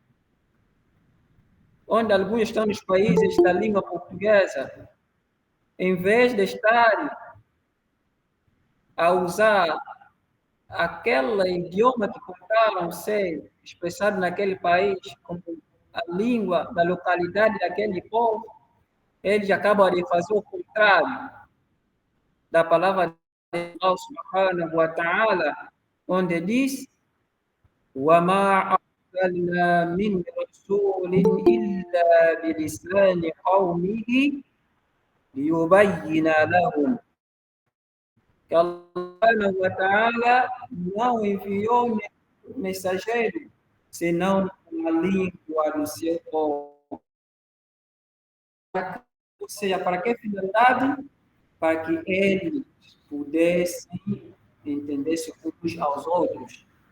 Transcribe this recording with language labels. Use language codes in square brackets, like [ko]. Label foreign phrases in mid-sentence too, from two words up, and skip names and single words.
[pt] onde alguns estão nos países da língua portuguesa, em vez de estarem a usar aquele idioma que contaram ser expressado naquele país como a língua da localidade daquele povo, eles acabam de fazer o contrário da palavra de Allah [ar] سبحانه وتعالى, [pt] onde diz: [ar] وَمَا أرسلنا من رسول إلا بلسان قومه ليبين لهم. [pt] Que Allah [ar] وتعالى [pt] não enviou mensageiro senão com a língua do seu povo. Ou seja, para que finalidade? Para que eles pudessem entender-se uns aos outros.